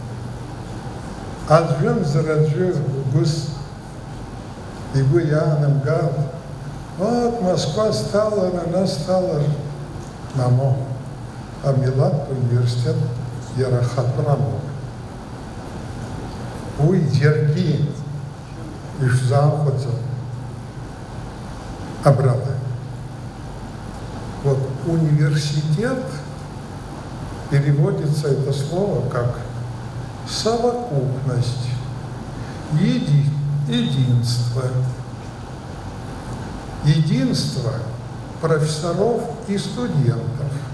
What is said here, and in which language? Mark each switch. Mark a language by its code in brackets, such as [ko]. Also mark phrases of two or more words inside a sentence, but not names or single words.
[ab] Аӡәымзар аӡәы угәыс игәы иаанамгар, Москва сҭалар, ана сҭалар, мамо, амилаттә университет иара ахатәрамоуп. Уи џьаргьы ишәзаахәаӡом. [ru] Обратно. Вот университет переводится это слово как совокупность, единство. Единство профессоров и студентов.